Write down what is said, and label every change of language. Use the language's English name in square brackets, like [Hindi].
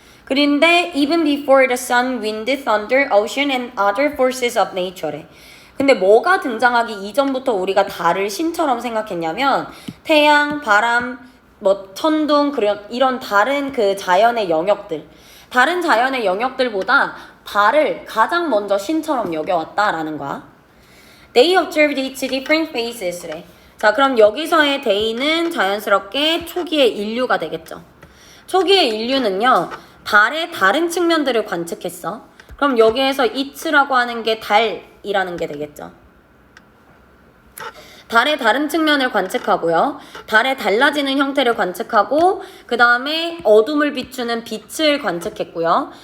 [Korean] 그런데 [English] even before the sun, wind, thunder, ocean and other forces of nature래. [Korean] 근데 뭐가 등장하기 이전부터 우리가 달을 신처럼 생각했냐면 태양, 바람, 천둥, 이런 다른 그 자연의 영역들, 다른 자연의 영역들보다 달을 가장 먼저 신처럼 여겨왔다라는 거야. [English] They observed its different phases. [Korean] 자, 그럼 여기서의 day는 자연스럽게 초기의 인류가 되겠죠. 초기의 인류는요, 달의 다른 측면들을 관측했어. 그럼 여기에서 it라고 하는 게 달이라는 게 되겠죠. 달의 다른 측면을 관측하고요. 달의 달라지는 형태를 관측하고 그 다음에 어둠을 비추는 빛을 관측했고요.